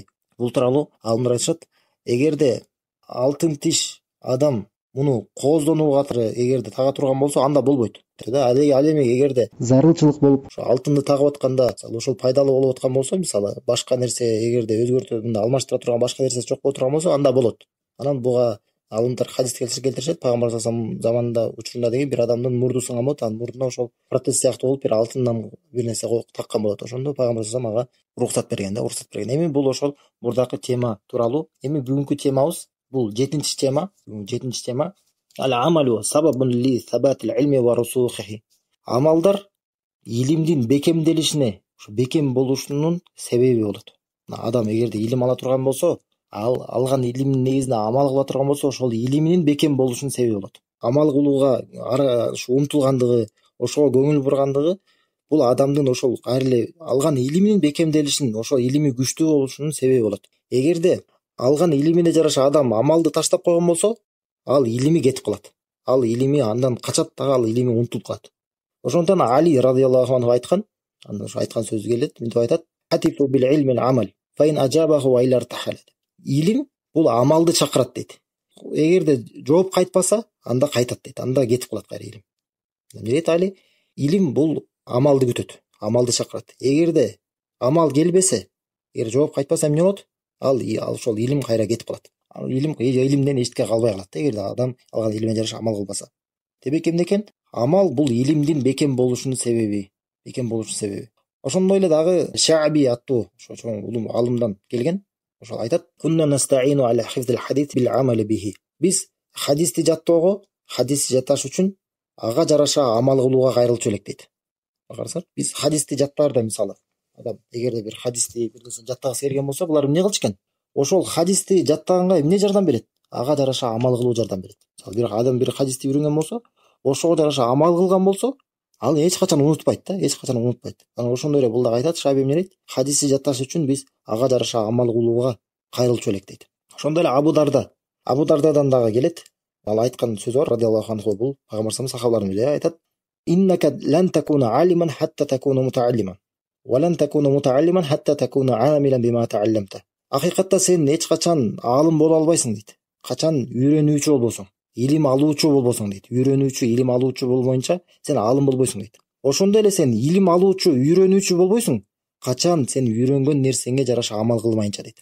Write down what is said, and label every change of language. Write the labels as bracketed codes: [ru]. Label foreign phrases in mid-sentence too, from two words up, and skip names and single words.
[ky] Бул тууралуу аалымдар айтышат: эгерде алтын тиш адам муну кооздонууга эгерде тага турган болсо, анда болбойт да. Ал эми эгерде зарылчылык болуп, ошо алтынды тагып атканда, ошол пайдалуу болуп аткан болсо, мисалы башка нерсе эгерде өзгөртүп алмаштыра турган башка нерсеси жок боло турган болсо, анда болот. Анан буга алымдар хадис келтиришет. Пайгамбар [ar] صلى الله عليه وسلم [ky] заманында, учурунда деген бир адамдын мурду сынган болот, анын мурдуна ошол протез сыяктуу болуп, бир алтындан бир нерсе таккан болот. Ошондо Пайгамбар [ar] صلى الله عليه وسلم [ky] ага уруксат берген. Эми бул ошол мурдакы тема тууралуу. Эми бүгүнкү темабыз бул 7-чи тема. [ar] العمل سبب لثبات العلم ورسوخه. [ky] Амалдар илимдин бекемделишине, ушу бекем болушунун себеби болот. Адам эгерде илим ала турган болсо, ал алган илимдин негизинде амал кыла турган болсо, ошол илиминин бекем болушунун себеби болот. Амал кылууга ушу умтулгандыгы, ошого көңүл бургандыгы бул адамдын ошол кайра эле алган илиминин бекемделишинин, ошол илими күчтүү болушунун себеби болот. Эгерде алган илимине жараша адам амалды таштап койгон болсо, ал илими кетип калат. Ал илими андан качат дагы, ал илими унутулуп калат. Ошондон Али [ar] رضي الله عنه [ky] айткан, анда ошо айткан сөзү келет, мынтип айтат: [ar] هتف العلم بالعمل فإن أجابه وإلا ارتحل. [ky] Илим бул амалды чакырат дейт. Эгерде жооп кайтпаса, анда кайтат дейт. Анда кетип калат кайра илим. Эмне дейт Али? Илим бул амалды күтөт, амалды чакырат. Эгерде амал келбесе, эгер жооп кайтпаса эмне болот? Ал ошол илим кайра кетип калат. Илимден эчтеке калбай калат эгерде адам алган илимине жараша амал кылбаса. Демек эмне экен? Амал бул илимдин бекем болушунун себеби. Ошондой эле дагы Шааби аттуу ошо чоң улуу алымдан келген. Ошол айтат: [ar] "كنا نستعين على حفظ الحديث بالعمل به." [ky] Биз хадисти жаттоого, хадисти жатташ үчүн ага жараша амал кылууга кайрылчу элек дейт. Карасаңар, биз хадисти жаттаарда мисалы адам эгерде бир хадисти бир нерсени жаттагысы келген болсо, булар эмне кылчу экен? Ошол хадисти жаттаганга эмне жардам берет? Ага жараша амал кылуу жардам берет. Мисалы бир адам бир хадисти үйрөнгөн болсо, ошого жараша амал кылган болсо, ал эч качан унутпайт да, эч качан унутпайт. Анан ошондой эле бул дагы айтат, Шаби эмне дейт? Хадисти жатташ үчүн биз ага жараша амал кылууга кайрылчу элек дейт. Ошондой эле Абу Дардадан дагы келет. Ал айткан сөзү бар, [ar] رضي الله عنه, [ky] бул пайгамбарыбыз сахабалардын бири айтат: [ar] "إنك لن تكون عالما حتى تكون متعلما ولن تكون متعلما حتى تكون عاملا بما تعلمت." [ky] Акыйкатта сен эч качан алым боло албайсың дейт. Качан үйрөнүүчү болбосоң, илим алуучу болбосоң дейт. Үйрөнүүчү, илим алуучу болбоюнча сен алым болбойсуң дейт. Ошондой эле сен илим алуучу, үйрөнүүчү болбойсуң, качан сен үйрөнгөн нерсеңе жараша амал кылмайынча дейт.